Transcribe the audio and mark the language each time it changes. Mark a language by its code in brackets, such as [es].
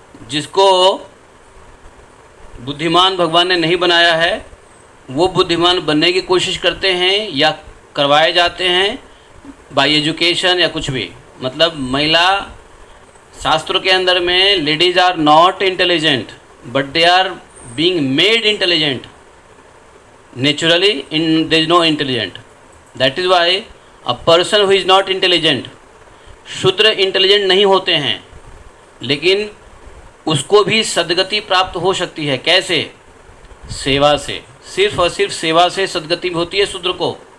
[hi] जिसको बुद्धिमान भगवान ने नहीं बनाया है वो बुद्धिमान बनने की कोशिश करते हैं या करवाए जाते हैं [en] by education [hi] या कुछ भी। मतलब महिला शास्त्रों के अंदर में [en] Ladies are not intelligent but they are being made intelligent. Naturally, there is no intelligent. That is why a person who is not intelligent, [hi] शूद्र इंटेलिजेंट नहीं होते हैं, लेकिन उसको भी सद्गति प्राप्त हो सकती है। कैसे? सेवा से, सिर्फ और सिर्फ सेवा से सद्गति होती है शूद्र को।